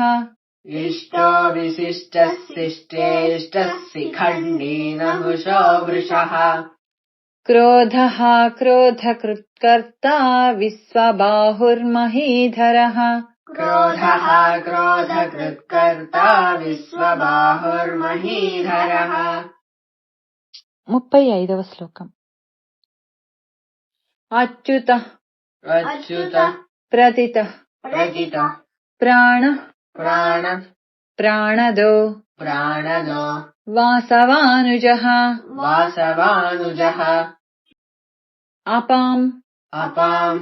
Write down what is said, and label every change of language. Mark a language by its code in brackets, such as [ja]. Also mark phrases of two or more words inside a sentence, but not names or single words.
[sa] इष्टो विशिष्टः शिष्टेष्टः शिखण्डी नहुषो वृषः क्रोधः क्रोधकृत्कर्ता विश्वबाहुर्महीधरः क्रोधः क्रोधकृत्कर्ता विश्वबाहुर्महीधरः [te] 35వ శ్లోకం. అచ్యుతః [sa] अच्युतः ప్రతితః प्रतितः ప్రాణః प्राणः ప్రాణదో प्राणदो వాసవానుజః वासवानुजः అపాం अपाम्